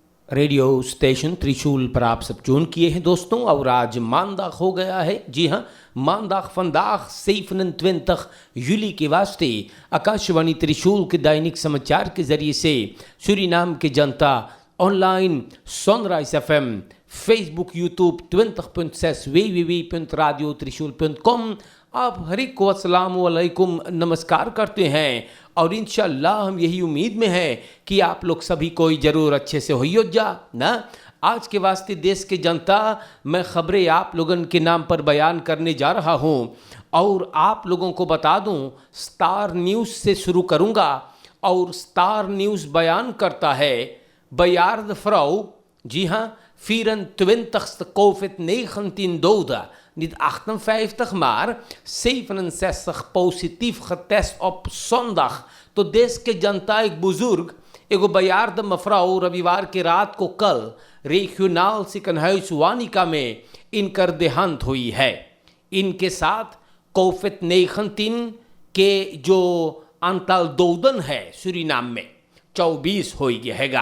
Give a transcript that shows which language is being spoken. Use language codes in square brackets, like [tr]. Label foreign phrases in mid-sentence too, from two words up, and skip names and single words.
[hns] रेडियो स्टेशन त्रिशूल पर आप सब ट्यून किए हैं दोस्तों। और आज मानदाग हो गया है, जी हाँ, मानदाग vandaag 27 juli के वास्ते आकाशवाणी त्रिशूल के दैनिक समाचार के जरिए से सूरीनाम के जनता ऑनलाइन सनराइज FM, फेसबुक, यूट्यूब 20.6 www.radiotrishul.com आप हर एक को अस्सलाम वालेकुम नमस्कार करते हैं। और इंशाल्लाह हम यही उम्मीद में हैं कि आप लोग सभी कोई ज़रूर अच्छे से होइयो जा ना। आज के वास्ते देश के जनता मैं ख़बरें आप लोगों के नाम पर बयान करने जा रहा हूँ। और आप लोगों को बता दूँ, स्टार न्यूज़ से शुरू करूँगा। और स्टार न्यूज़ बयान करता है [nl] Bejaarde vrouw, [hns] जी हाँ, [nl] 24ste COVID-19 doden. Niet 58, maar 67 positief getest op zondag. [hns] तो देश के जनता एक बुजुर्ग एगो बयार्द मफराओ रविवार के रात को कल रीजनल सिकनहाउस वानिका में इनकर देहांत हुई है। इनके साथ कोविड-19 के जो [nl] aantal doden [hns] है सूरीनाम में 24 हो गया।